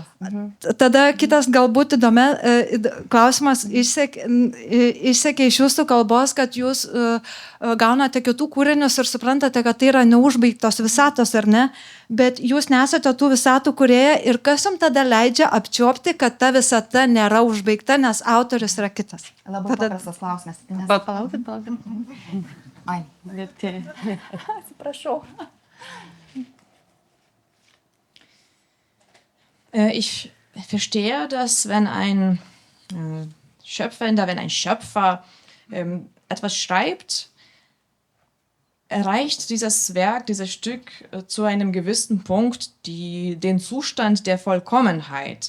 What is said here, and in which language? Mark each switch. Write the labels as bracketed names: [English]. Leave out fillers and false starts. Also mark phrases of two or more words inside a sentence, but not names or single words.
[Lithuanian] Tada kitas galbūt klausimas išsekė iš jūsų kalbos, kad jūs gaunate kitų kūrinius ir suprantate, kad tai yra neužbaigtos visatos, ar ne? Bet jūs nesate tų visatų kūrėja, ir kas jums tada leidžia apčiopti, kad ta visata nėra užbaigta, nes autorius yra kitas? Labai paprastas klausimas. Palaukit. Ai, Bet atsiprašau. [German] Ich verstehe, dass wenn ein Schöpfer etwas schreibt, erreicht dieses Werk, dieses Stück zu einem gewissen Punkt den Zustand der Vollkommenheit.